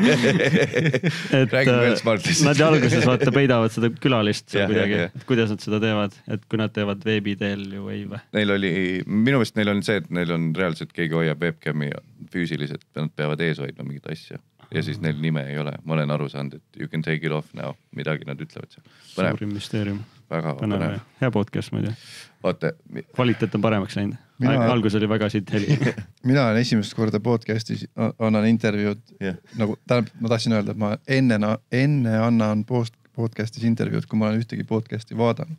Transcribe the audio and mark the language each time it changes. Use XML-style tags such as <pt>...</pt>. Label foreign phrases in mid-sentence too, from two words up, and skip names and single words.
<et>Nad alguses vaata peidavad seda külalist kuidagi, et kuidas nad seda teevad, et kui nad teevad veebi teel ju ei või. Neil oli, minu meelest neil on see, et neil on reaalselt keegi hoiab webcami füüsiliselt, nad peavad ees hoidma mingit asja ja siis neil nime ei ole. Ma olen aru saanud, et</et> <en>you can take it off now,</en> <et>midagi nad ütlevad seal. Suurim müsteerium. Väga põnev. Hea podcast, ma ei tea. Vaata. Kvaliteet on paremaks läinud. Algus oli väga siit heli. Mina olen esimest korda podcastis, annan intervjuud. Nagu, ma tahtsin öelda, et ma enne annan podcastis intervjuud, kui ma olen ühtegi podcasti vaadanud.</et>